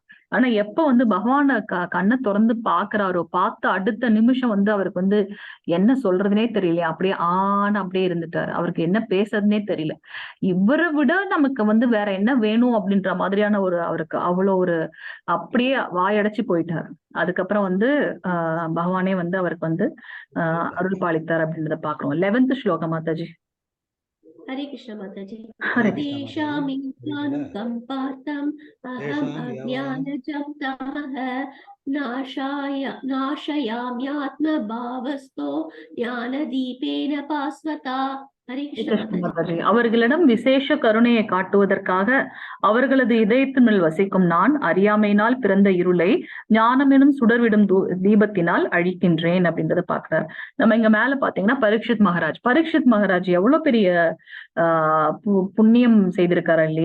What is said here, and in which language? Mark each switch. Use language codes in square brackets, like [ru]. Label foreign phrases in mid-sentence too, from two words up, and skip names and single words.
[ta] ஆனா எப்ப பகவான கண்ணை திறந்து பாக்குறாரோ, பார்த்த அடுத்த நிமிஷம் அவருக்கு என்ன சொல்றதுனே தெரியல, அப்படியே அப்படியே இருந்துட்டாரு. அவருக்கு என்ன பேசுறதுனே தெரியல. இவரை விட நமக்கு வேற என்ன வேணும் அப்படின்ற மாதிரியான அவருக்கு அவ்வளவு ஒரு அப்படியே வாயடைச்சு போயிட்டாரு. அதுக்கப்புறம் பகவானே அவருக்கு அருள் பாலித்தார் அப்படின்றத பாக்குறோம். 11th ஸ்லோகம் மாதாஜி. [hi] हरे कृष्ण माताजी। हरे [sa] तेषामिज्ञानं पार्थम् अहम् अज्ञानजं तमः नाशयाम्यात्मभावस्थो ज्ञानदीपेन भास्वता। [hi] हरे कृष्ण माताजी। [ta] அவர்களிடம் விசேஷ கருணையை காட்டுவதற்காக அவர்களது இதயத்தினுள் வசிக்கும் நான் அறியாமையினால் பிறந்த இருளை ஞானம் எனும் சுடர்விடும் தீபத்தினால் அழிக்கின்றேன் அப்படின்றத பாக்குறாரு. நம்ம இங்க மேல பாத்தீங்கன்னா பரீட்சித் மகாராஜ் எவ்வளவு பெரிய புண்ணியம் செய்திருக்காரு இல்லையா?